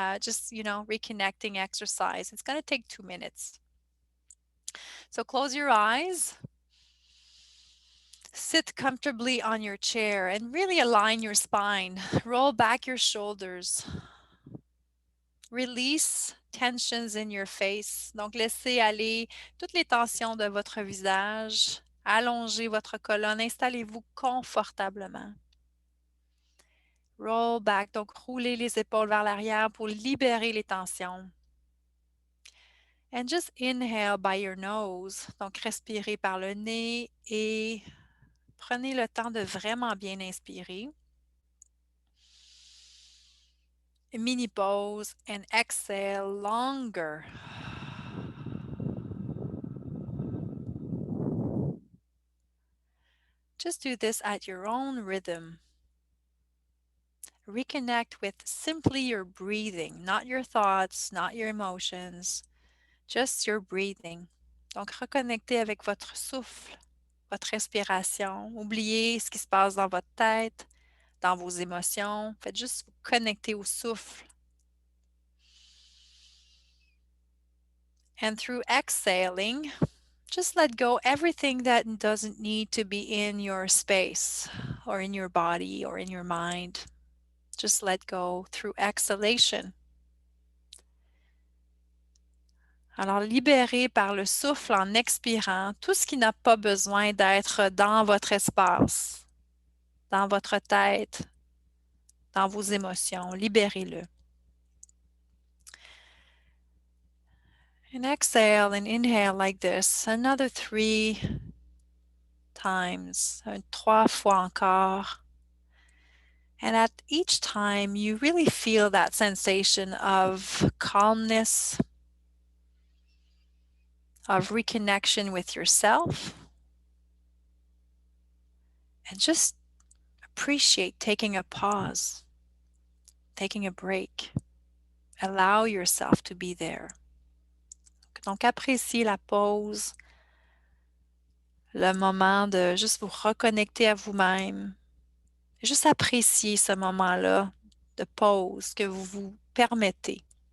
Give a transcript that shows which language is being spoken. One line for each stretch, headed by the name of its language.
English: Just, reconnecting exercise. It's going to take 2 minutes. So close your eyes. Sit comfortably on your chair and really align your spine. Roll back your shoulders. Release tensions in your face.
French: Donc, laissez aller toutes les tensions de votre visage. Allongez votre colonne. Installez-vous confortablement.
English: Roll back.
French: Donc, roulez les épaules vers l'arrière pour libérer les tensions.
English: And just inhale by your nose.
French: Donc, respirez par le nez et prenez le temps de vraiment bien inspirer.
English: A mini pause and exhale longer. Just do this at your own rhythm. Reconnect with simply your breathing, not your thoughts, not your emotions, just your breathing.
French: Donc, reconnectez avec votre souffle, votre respiration. Oubliez ce qui se passe dans votre tête, dans vos émotions. Faites juste vous connecter au souffle.
English: And through exhaling, just let go everything that doesn't need to be in your space or in your body or in your mind. Just let go through exhalation.
French: Alors, libérez par le souffle en expirant tout ce qui n'a pas besoin d'être dans votre espace, dans votre tête, dans vos émotions. Libérez-le.
English: And exhale and inhale like this. Another 3 times.
French: 3 fois encore.
English: And at each time, you really feel that sensation of calmness, of reconnection with yourself, and just appreciate taking a pause, taking a break. Allow yourself to be there.
French: Donc, appréciez la pause, le moment de juste vous reconnecter à vous-même. Juste apprécier ce moment-là de pause que vous vous permettez.